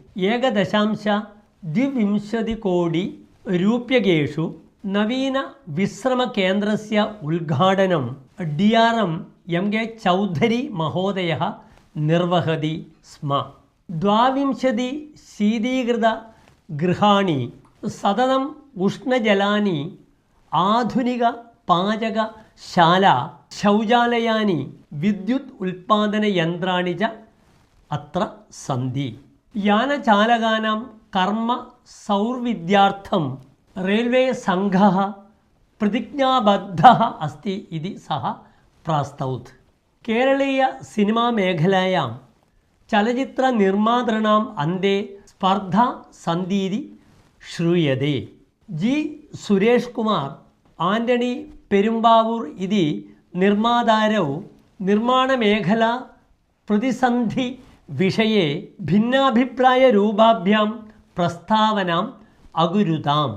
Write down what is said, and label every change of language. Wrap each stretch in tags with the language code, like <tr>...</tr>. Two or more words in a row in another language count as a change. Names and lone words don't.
<sa>1.2 कोटी रूप्यकेषु नवीन विश्रमकेन्द्रस्य उद्घाटनं DRM MK चौधरी महोदयः निर्वहति स्म। 22 शीतീകൃതഗൃഹാണി സതതം ഉഷ്ണജലാനി ആധുനിക പാചകശാല ശൗചാലയാനി വിദ്യുത് ഉൽപാദനയന്ത്രാണി ച അത്ര സന്തി। യാനചാലകാനാം കർമ്മ സൗർവിദ്യാർത്ഥം रेल्वे संघः प्रतिज्ञाबद्धः अस्ति इति सः प्रास्तौत्। केरलीय सिनेमा मेखलायां चलच्चित्रनिर्मातॄणाम् अन्ते स्पर्धा सन्तीति श्रूयते। जी सुरेश कुमार आण्टणी पेरुम्बावूर् इति निर्मातारौ निर्माणमेखला प्रतिसन्धि विषये भिन्नाभिप्रायरूपाभ्यां प्रस्तावनाम् अकुरुताम्।</sa>